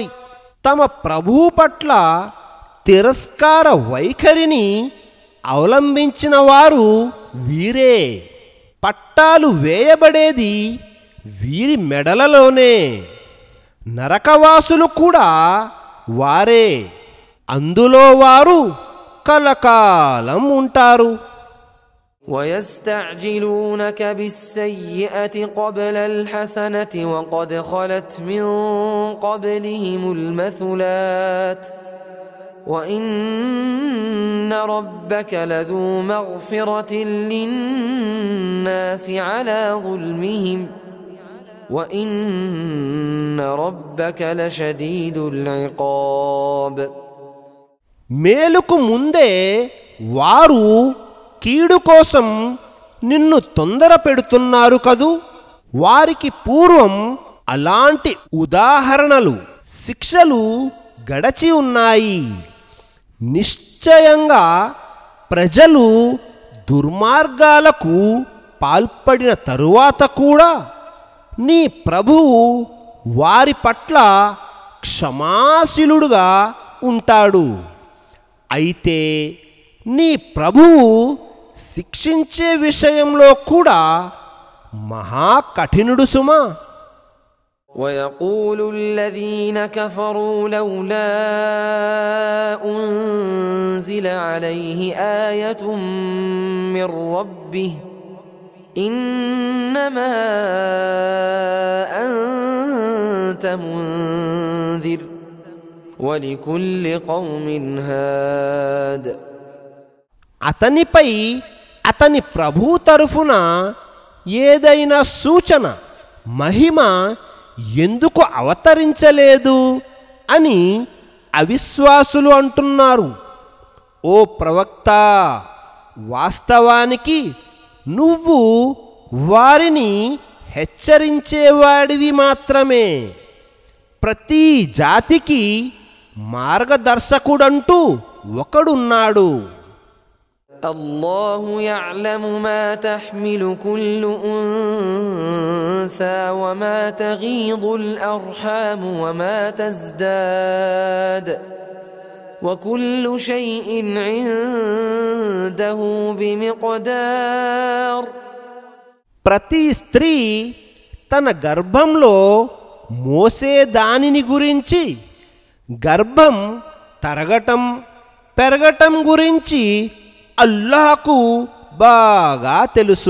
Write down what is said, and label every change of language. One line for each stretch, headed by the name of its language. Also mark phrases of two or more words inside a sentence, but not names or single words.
Telugu: తమ ప్రభువు పట్ల తిరస్కార వైఖరిని అవలంబించిన వారు వీరే. పట్టాలు వేయబడేది వీరి మెడలలోనే. నరకవాసులు కూడా వారే. అందులో వారు కలకాలం ఉంటారు.
Arabic: وَيَسْتَعْجِلُونَكَ بِالسَّيِّئَةِ قَبْلَ الْحَسَنَةِ وَقَدْ خَلَتْ مِنْ قَبْلِهِمُ الْمَثُلَاتُ وَإِنَّ رَبَّكَ لَذُو مَغْفِرَةٍ لِلنَّاسِ عَلَى ظُلْمِهِمْ وَإِنَّ رَبَّكَ لَشَدِيدُ الْعِقَابِ.
Telugu: మేలుకు ముందే వారు కీడు కోసం నిన్ను తొందర పెడుతున్నారు కదూ. వారికి పూర్వం అలాంటి ఉదాహరణలు, శిక్షలు గడచి ఉన్నాయి. నిశ్చయంగా ప్రజలు దుర్మార్గాలకు పాల్పడిన తరువాత కూడా నీ ప్రభువు వారి పట్ల క్షమాశీలుడుగా ఉంటాడు. అయితే నీ ప్రభువు శిక్షించే విషయంలో కూడా మహా కఠినుడు సుమా.
Arabic: وَيَقُولُ الَّذِينَ كَفَرُوا لَوْلَا أُنْزِلَ عَلَيْهِ آيَةٌ مِّن رَّبِّهِ إِنَّمَا أَنْتَ مُنذِرٌ وَلِكُلِّ قَوْمٍ هَادٍ.
Telugu: అతనిపై అతని ప్రభు తరఫున ఏదైనా సూచన, మహిమ ఎందుకు అవతరించలేదు అని అవిశ్వాసులు అంటున్నారు. ఓ ప్రవక్త, వాస్తవానికి నువ్వు వారిని హెచ్చరించేవాడివి మాత్రమే. ప్రతి జాతికి మార్గదర్శకుడంటూ ఒకడున్నాడు.
Arabic: الله يعلم ما تحمل كل أنثى وما تغيض الأرحام وما تزداد وكل شيء عنده بمقدار.
Telugu: ప్రతి స్త్రీ తన గర్భంలో మోసే దానిని గురించి, గర్భం తరగటం పెరగటం గురించి అల్లాహకు బాగా తెలుసు.